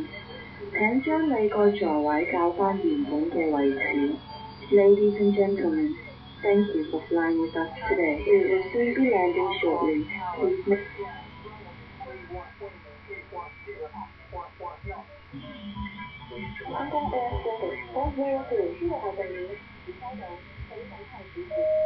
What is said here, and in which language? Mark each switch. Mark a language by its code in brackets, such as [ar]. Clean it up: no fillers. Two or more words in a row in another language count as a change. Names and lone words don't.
[yue] 請將你個座位校返原本嘅位置。 [en] Ladies and gentlemen, thank you for flying with us today. We will soon be landing shortly. Please make [yue] Hong Kong Air Service 403 呢個係地面收到，請等候指示。